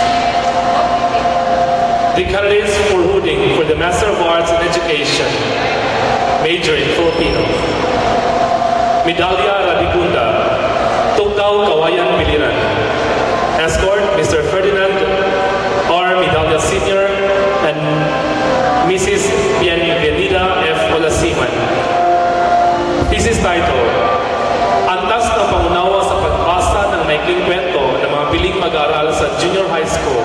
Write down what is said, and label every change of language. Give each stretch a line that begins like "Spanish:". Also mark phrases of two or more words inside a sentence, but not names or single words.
English: The candidates for Hooding for the Master of Arts in Education. major in Filipino. Medalya Radicunda, Tugnaw Kawayan Biliran. Escort, Mr. Ferdinand R. Medalya Sr. and Mrs. Bienvenida F. Olasiman. Thesis title, Antas ng Pangunawa sa Pagbasa ng Maikling Kwento ng mga Piling Mag-aaral sa Junior High School.